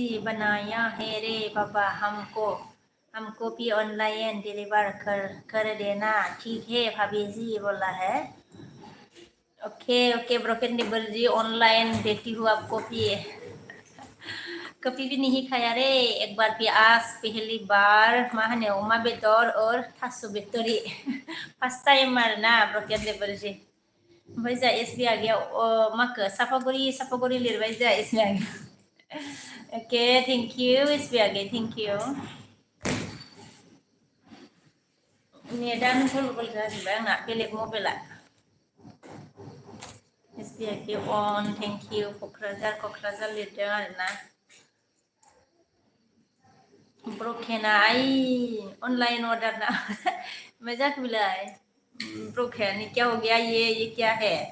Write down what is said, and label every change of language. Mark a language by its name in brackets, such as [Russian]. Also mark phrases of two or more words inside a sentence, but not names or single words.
[Hindi] बनाया है रे बाबा हमको भी [English] online deliver [Hindi] कर देना ठीक है भाभी जी बोला है ओके ब्रोकन डिबर जी ऑनलाइन देती हूँ आपको भी कभी भी नहीं खाया रे एक बार भी आज पहली बार [Bodo] मा होनो अमा बेदर और थास' बेतरि [English] first time [Bodo] आरोना ब्रोकन डिबर जी ओमफ्राय जा एस बि आगैया माखो सापागुरि लिरबाय जा एस बि आगैया ओके [English] thank you [Bodo] एस बि आगै [English] thank you [Bodo] नेटानो गल जाजोब्बाय आंना बेलेग मबाइला एस बि आगै अन [English] thank you [Bodo] क'क्राझार लिरदों आरोना ब्रकेना [English] online order [Bodo] ना मजा बिलाय [Hindi] ब्रोकन क्या हो गया ये क्या है